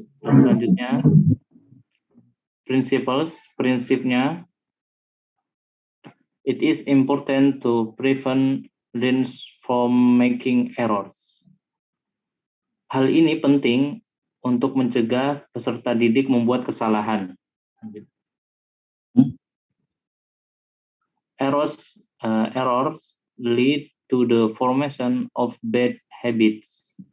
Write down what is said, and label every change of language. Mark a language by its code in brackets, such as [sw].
[id] Selanjutnya prinsipnya, [en] it is important to prevent learners from making errors. [id] Hal ini penting untuk mencegah peserta didik membuat kesalahan. [en] Errors lead to the formation of bad habits.